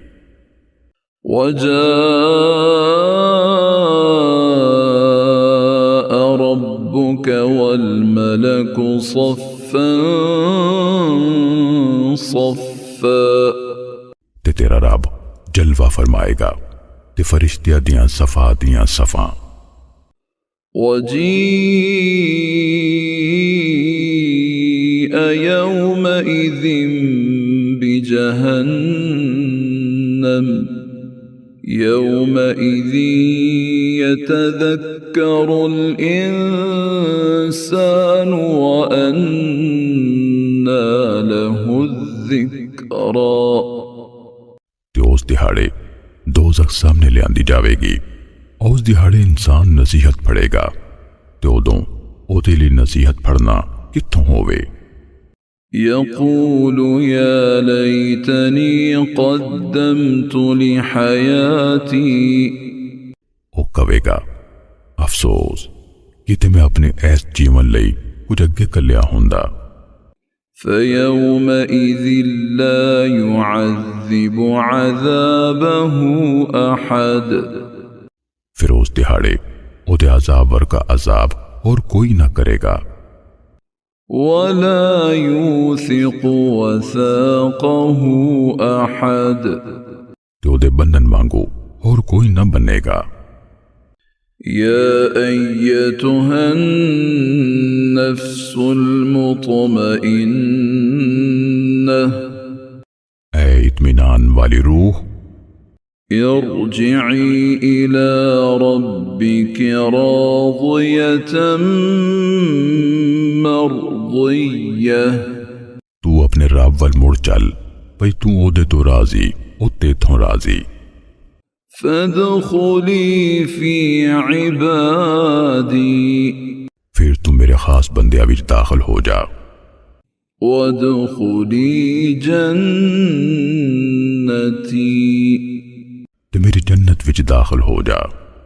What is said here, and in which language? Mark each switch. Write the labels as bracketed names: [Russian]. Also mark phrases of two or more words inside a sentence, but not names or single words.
[Arabic] وجاء ربك والملك صفا صفا [Punjabi] ਤੇ ਤੇਰਾ ਰੱਬ ਜਲਵਾ ਫ਼ਰਮਾਏਗਾ ਤੇ ਫ਼ਰਿਸ਼ਤਿਆਂ ਦੀਆਂ ਸਫ਼ਾਂ ਦੀਆਂ ਸਫ਼ਾਂ। [Arabic] وجيء يومئذ بجهنم يومئذ يتذكر الإنسان وأنى له الذكرى [Punjabi] ਤੇ ਉਸ ਦਿਹਾੜੇ ਦੋਜ਼ਖ ਸਾਹਮਣੇ ਲਿਆਂਦੀ ਜਾਵੇਗੀ। ਉਸ ਦਿਹਾੜੇ ਇਨਸਾਨ ਨਸੀਹਤ ਪੜ੍ਹੇਗਾ ਤੇ ਉਦੋਂ ਉਹਦੇ ਲਈ ਨਸੀਹਤ ਪੜ੍ਹਨਾ ਕਿੱਥੋਂ ਹੋਵੇ। [Arabic] يقول يا ليتني قدمت لحياتي [Punjabi] ਉਹ ਕਵੇਗਾ ਅਫਸੋਸ ਕਿਤੇ ਮੈਂ ਆਪਣੇ ਇਸ ਜੀਵਨ ਲਈ ਕੁਝ ਅੱਗੇ ਕੱਲਿਆ ਹੁੰਦਾ। [Arabic] فيومئذ لا يعذب عذابه أحد [Punjabi] ਫਿਰ ਉਸ ਦਿਹਾੜੇ ਉਹਦੇ ਅਜ਼ਾਬ ਵਰਗਾ ਅਜ਼ਾਬ ਹੋਰ ਕੋਈ ਨਾ ਕਰੇਗਾ। [Arabic] ولا يوثق وثاقه أحد [Punjabi] ਤੇ ਉਹਦੇ ਬੰਧਨ ਵਾਂਗੂ ਹੋਰ ਕੋਈ ਨਾ ਬੰਨੇਗਾ। [Arabic] يا أيتها النفس المطمئنة [Punjabi] ਐ ਇਤਮੀਨਾਨ ਵਾਲੀ ਰੂਹ [Arabic] ارجعي إلى ربك راضية مرضية [Punjabi] ਤੂੰ ਆਪਣੇ ਰੱਬ ਵੱਲ ਮੁੜ ਚੱਲ ਭਈ ਤੂੰ ਉਹਦੇ ਤੋਂ ਰਾਜ਼ੀ ਉਹ ਤੇਥੋਂ ਰਾਜ਼ੀ। [Arabic] فادخلي في عبادي [Punjabi] ਫਿਰ ਤੂੰ ਮੇਰੇ ਖਾਸ ਬੰਦਿਆਂ ਵਿੱਚ ਦਾਖਲ ਹੋ ਜਾ [Arabic] وادخلي جنتي [Punjabi] ਤੇ ਮੇਰੀ ਜੰਨਤ ਵਿੱਚ ਦਾਖਲ ਹੋ ਜਾ।